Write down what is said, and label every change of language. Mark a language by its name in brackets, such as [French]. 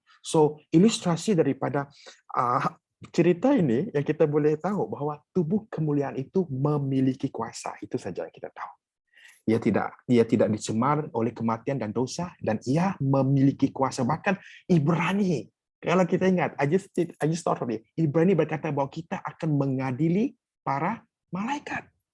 [Indonesian] So ilustrasi daripada cerita ini yang kita boleh tahu bahwa tubuh kemuliaan itu memiliki kuasa, itu saja yang kita tahu. Ia tidak dicemar oleh kematian dan dosa, dan ia memiliki kuasa. Bahkan Ibrani Kalau kita ingat, [English] I just thought of it. [Indonesian] Ibrani berkata bahwa kita akan mengadili para malaikat.